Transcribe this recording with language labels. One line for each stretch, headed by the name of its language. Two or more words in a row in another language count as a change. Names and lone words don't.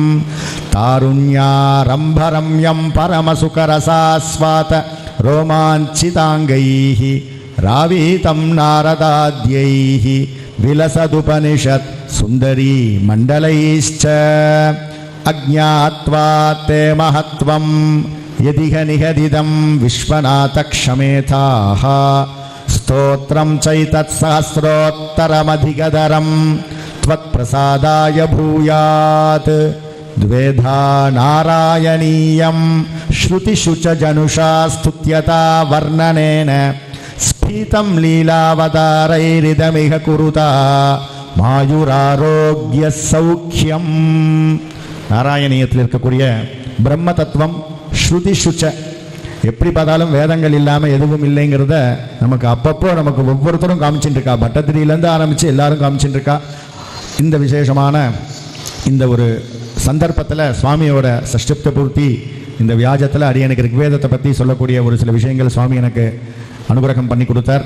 Sanskrit: तारुण्यारम्भरम्यं परमसुखरसास्वाद रोमाञ्चिताङ्गैः रावीतं नारदाद्यैः विलसदुपनिषत् सुन्दरी मण्डलैश्च अज्ञात्वा ते महत्त्वं यदिह निगदितं विश्वनाथ क्षमेथाः स्तोत्रं चैतत् सहस्रोत्तरमधिकतरं त्वत्प्रसादाय भूयात् द्वेधा नारायणीयं श्रुतिषु च जनुषा स्तुत्यता वर्णनेन स्फीतं लीलावतारैरिदमिह कुरुता मायुरारोग्य सौख्यम्.
Tamil: நாராயணியத்தில் இருக்கக்கூடிய பிரம்ம தத்துவம்
Sanskrit: श्रुतिषु च,
Tamil: எப்படி பார்த்தாலும் வேதங்கள் இல்லாமல் எதுவும் இல்லைங்கிறத நமக்கு அப்பப்போ நமக்கு ஒவ்வொருத்தரும் காமிச்சுட்டு இருக்கா. பட்டத்திரியிலேருந்து ஆரம்பித்து எல்லாரும் காமிச்சுட்டு இருக்கா. இந்த விசேஷமான இந்த ஒரு சந்தர்ப்பத்தில் சுவாமியோட சஷ்டிப்த பூர்த்தி இந்த வியாஜத்தில் அடியனுக்கு ரிக்வேதத்தை பற்றி சொல்லக்கூடிய ஒரு சில விஷயங்கள் சுவாமி எனக்கு அனுகிரகம் பண்ணி கொடுத்தார்.